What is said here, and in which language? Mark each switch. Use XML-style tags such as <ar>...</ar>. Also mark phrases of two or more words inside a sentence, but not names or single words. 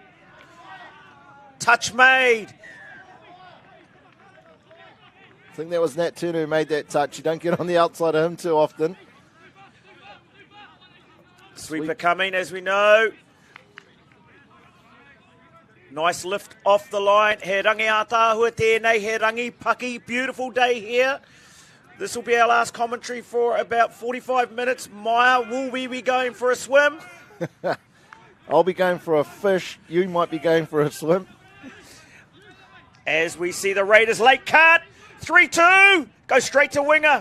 <en>Touch made. I think that was Nat Turner who made that touch. You don't get on the outside of him too often. Sweeper coming, as we know. Nice lift off the line.</en> <mi>He rangi a tāhua tēnei, he rangi paki.</mi> <en>Beautiful day here. This will be our last commentary for about 45 minutes. Maya, will we be going for a swim? I'll be going for a fish. You might be going for a swim. As we see the Raiders late cut. 3-2, go straight to winger.</en>